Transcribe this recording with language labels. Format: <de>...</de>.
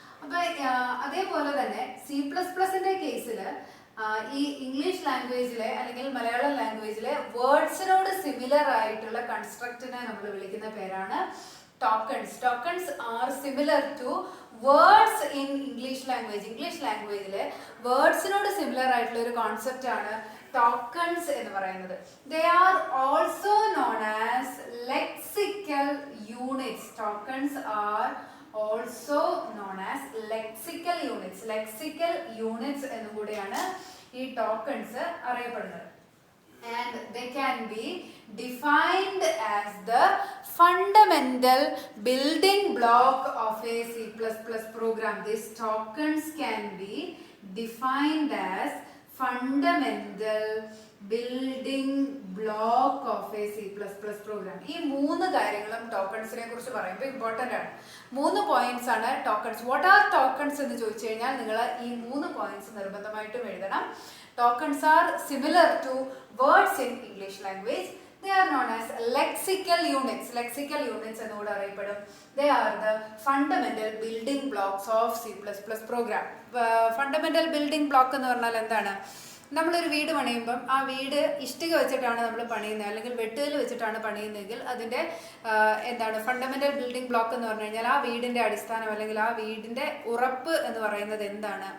<ml>അപ്പോൾ അതേപോലെ തന്നെ C++ന്റെ കേസിൽ ഈ ഇംഗ്ലീഷ് ലാംഗ്വേജിലെ അല്ലെങ്കിൽ മലയാളം ലാംഗ്വേജിലെ വേർഡ്സിനോട് സിമിലർ ആയിട്ടുള്ള കൺസ്ട്രക്റ്റിനെ നമ്മൾ വിളിക്കുന്ന പേരാണ് tokens.</ml> <en>Tokens are similar to words in English language.</en> <ml>English ലാംഗ്വേജിലെ വേർഡ്സിനോട് similar ആയിട്ടുള്ള ഒരു കോൺസെപ്റ്റ് ആണ് ടോക്കൺസ് എന്ന് പറയുന്നത്.</ml> <en>They are also known as lexical units. Tokens are also known as lexical units. Lexical units</en> <ml>എന്നും കൂടിയാണ് ഈ ടോക്കൺസ് അറിയപ്പെടുന്നത്.</ml> <en>And they can be defined as the fundamental building block of a C++ program. These tokens can be defined as fundamental building block of a C++ program.</en> <ml>ഈ മൂന്ന് കാര്യങ്ങളും ടോക്കൺസിനെ കുറിച്ച് പറയുമ്പോൾ important ആണ്. 3 പോയിന്റ്സ് ആണ് ടോക്കൺസ്.</ml> <en>what are tokens</en> <ml>എന്ന് ചോദിച്ചു കഴിഞ്ഞാൽ നിങ്ങൾ ഈ 3 പോയിന്റ്സ് നിർബന്ധമായിട്ടും എഴുതണം.</ml> <en>Tokens are similar to words in English language. They are known as lexical units.</en> <ml>Lexical units എന്നോട് അറിയപ്പെടും.</ml> <en>They are the fundamental building blocks of C++ program.</en> <ml>Fundamental building block എന്ന് പറഞ്ഞാൽ എന്താണ്? നമ്മളൊരു വീട് പണിയുമ്പം ആ വീട് ഇഷ്ടിക വെച്ചിട്ടാണ് നമ്മൾ പണിയുന്നത്, അല്ലെങ്കിൽ വെട്ടുകൽ വെച്ചിട്ടാണ് പണിയുന്നതെങ്കിൽ അതിൻ്റെ എന്താണ് ഫണ്ടമെൻ്റൽ ബിൽഡിംഗ് ബ്ലോക്ക് എന്ന് പറഞ്ഞു കഴിഞ്ഞാൽ ആ വീടിൻ്റെ അടിസ്ഥാനം അല്ലെങ്കിൽ ആ വീടിൻ്റെ ഉറപ്പ് എന്ന് പറയുന്നത് എന്താണ്?</ml>